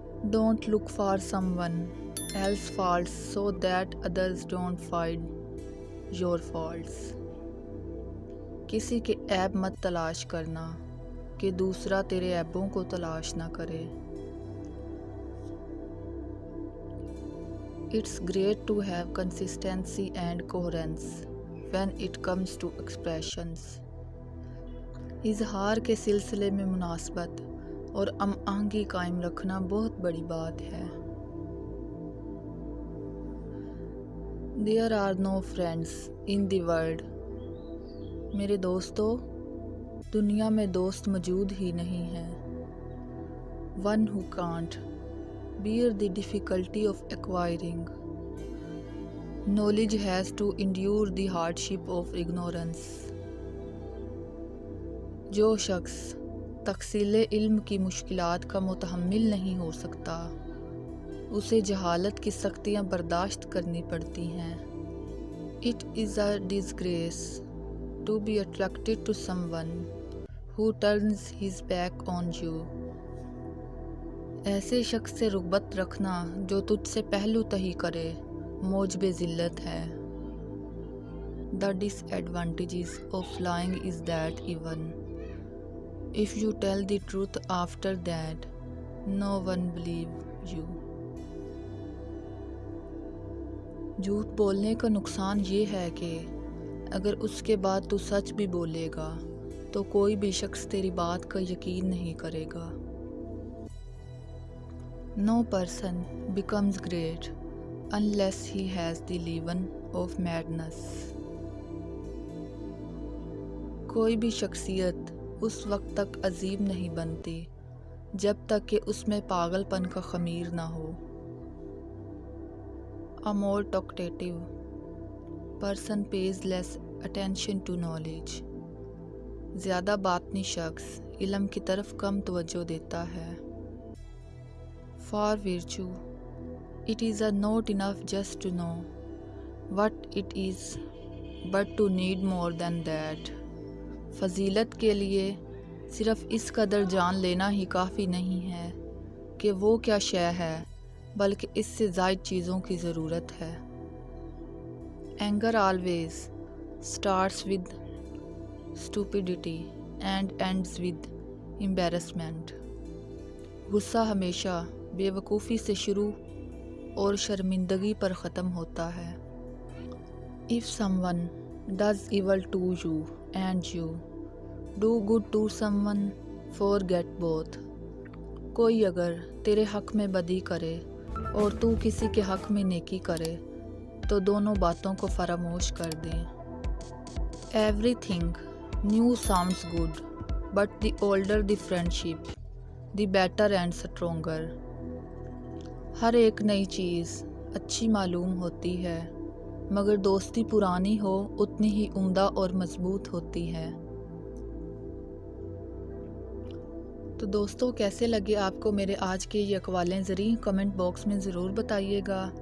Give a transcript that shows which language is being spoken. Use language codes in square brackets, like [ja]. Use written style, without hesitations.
[en] Don't look for someone else faults so that others don't find your faults. [hi] किसी के ऐब मत तलाश करना कि दूसरा तेरे ऐबों को तलाश ना करे। [en] It's great to have consistency and coherence when it comes to expressions. [hi] इजहार के सिलसिले में मुनासबत और हमआहंगी कायम रखना बहुत बड़ी बात है। [en] There are no friends in the world. [hi] मेरे दोस्तों, दुनिया में दोस्त मौजूद ही नहीं है। [en] One who can't bear the difficulty of acquiring knowledge has to endure the hardship of ignorance. [hi] जो शख्स तहसील इल्म की मुश्किलात का मुतहम्मिल नहीं हो सकता, उसे जहालत की सख्तियाँ बर्दाश्त करनी पड़ती हैं। [en] It is a disgrace to be attracted to someone who turns his back on you. [hi] ऐसे शख्स से रुग़बत रखना जो तुझसे पहलू तही करे मौजब ज़िल्लत है। [en] The disadvantages of lying is that even if you tell the truth after that, no one believe you. [hi] झूठ बोलने का नुकसान ये है कि अगर उसके बाद तू सच भी बोलेगा तो कोई भी शख्स तेरी बात का यकीन नहीं करेगा। [en] No person becomes great unless he has the leaven of madness. [hi] कोई भी शख्सियत उस वक्त तक अजीम नहीं बनती जब तक कि उसमें पागलपन का खमीर ना हो। [en] A more talkative person pays less attention to knowledge. [hi] ज़्यादा बातनी शख्स इल्म की तरफ कम तवज्जो देता है। [en] For virtue, it is not enough just to know what it is, but to need more than that. [hi] फजीलत के लिए सिर्फ इस कदर जान लेना ही काफ़ी नहीं है कि वो क्या शय है, बल्कि इससे ज़ायद चीज़ों की ज़रूरत है। [en] Anger always starts with stupidity and ends with embarrassment. [hi] गुस्सा हमेशा बेवकूफ़ी से शुरू और शर्मिंदगी पर ख़त्म होता है। [en] If someone does evil to you and you do good to someone, forget both. [hi] कोई अगर तेरे हक़ में बदी करे और तू किसी के हक़ में नेकी करे तो दोनों बातों को फरामोश कर दें। [en] Everything new sounds good, but the older the friendship, the better and stronger. [hi] हर एक नई चीज़ अच्छी मालूम होती है, मगर दोस्ती पुरानी हो उतनी ही उम्दा और मजबूत होती है। तो दोस्तों, कैसे लगे आपको मेरे आज के ये अक़वाले ज़री कमेंट बॉक्स में ज़रूर बताइएगा।